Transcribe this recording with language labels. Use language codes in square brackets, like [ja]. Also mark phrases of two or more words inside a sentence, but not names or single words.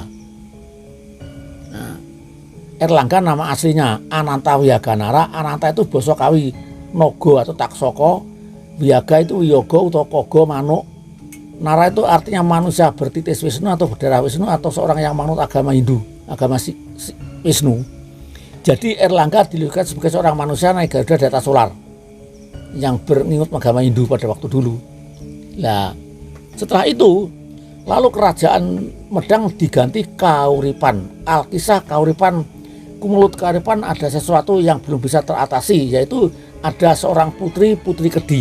[id] Nah, Erlangga nama aslinya Ananta Wihaganara. Ananta itu basa Kawi Nogo atau Taksoko, Wihaga itu Wiyoga atau Kogo manuk, Nara itu artinya manusia bertitis Wisnu atau berdarah Wisnu atau seorang yang manut agama Hindu, agama Wisnu. Jadi Erlangga dilihat sebagai seorang manusia naik Garuda di atas solar yang berniut agama Hindu pada waktu dulu. Nah, setelah itu lalu kerajaan Medang diganti Kauripan. Alkisah Kauripan, Kumulut Kauripan, ada sesuatu yang belum bisa teratasi, yaitu ada seorang putri Kedi.